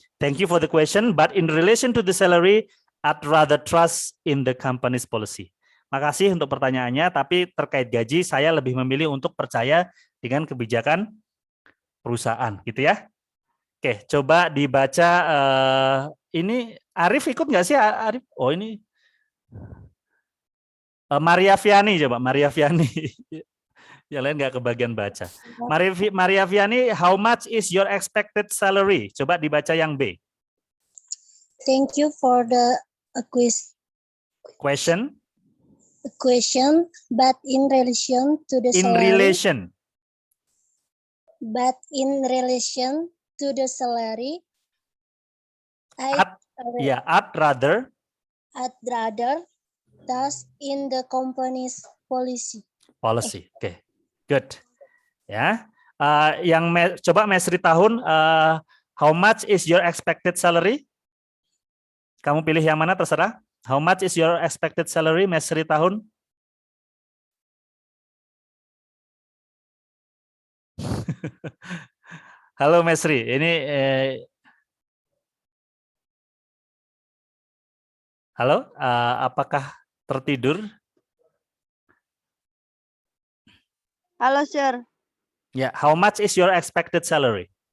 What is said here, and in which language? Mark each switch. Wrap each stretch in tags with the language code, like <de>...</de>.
<en>Thank you for the question, but in relation to the salary, I'd rather trust in the company's policy.</en> <id>Makasih untuk pertanyaannya, tapi terkait gaji saya lebih memilih untuk percaya dengan kebijakan perusahaan, gitu ya. Oke, coba dibaca. Ini Arif ikut nggak sih, Arif? Oh ini Maria Viani, coba Maria Viani. Yang lain nggak kebagian baca.</id> <en>Maria Viani, how much is your expected salary?</en> <id>Coba dibaca yang B.</id> <en>Thank you for the question, but in relation to the salary. But in relation to the salary, I'd rather trust in the company's policy.</en> <id>Oke, good. Ya, coba</id> <en>Mesri Tahun, how much is your expected salary?</en> <id>Kamu pilih yang mana terserah.</id> <en>How much is your expected salary, Mesri Tahun?</en> <id>Halo Mesri, ini halo, apakah tertidur?</id> <en>Halo, sir. Ya, how much is your expected salary?</en>